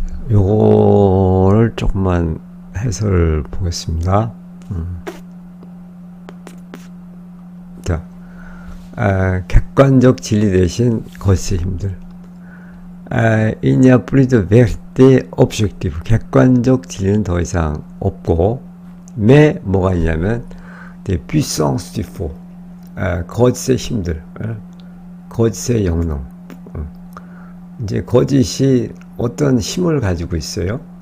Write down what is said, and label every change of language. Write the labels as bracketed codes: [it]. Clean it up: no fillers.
[ko] 요거를 조금만 해설을 보겠습니다. 자, 객관적 진리 대신 거짓의 힘들. [fr] Il n'y a plus de vérité objective. [ko] 객관적 진리는 더 이상 없고, [fr] mais [ko] 뭐가 있냐면, [fr] des puissances du faux. [ko] 거짓의 힘들, 거짓의 영농. 이제 거짓이 어떤 힘을 가지고 있어요.